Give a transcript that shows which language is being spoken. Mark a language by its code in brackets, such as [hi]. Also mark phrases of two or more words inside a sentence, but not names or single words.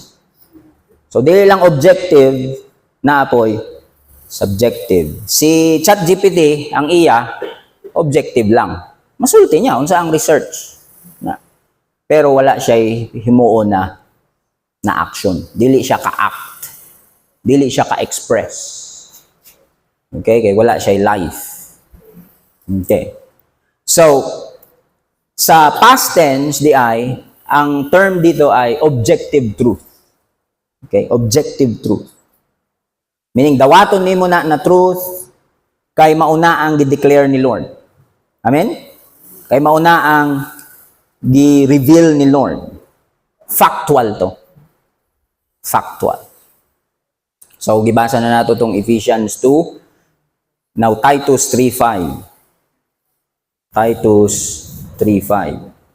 [ceb] So, dili lang objective, naapoy subjective. Si ChatGPT, ang iya, objective lang. Masulti niya, unsa ang research. Pero wala siya himuon na action. Dili siya ka-act. Dili siya ka-express. Okay? Kaya wala siya life. Okay. [tl] So, sa [en] past tense, [tl] ang term dito ay [en] objective truth. Okay? Objective truth. [ceb] Meaning, dawaton nimo na truth kay mauna ang gi-declare ni Lord. Amen? Kay mauna ang gi-reveal ni Lord. Factual to. Factual. So, gibasa na nato itong Ephesians 2. Now, Titus 3:5. Titus 3:5.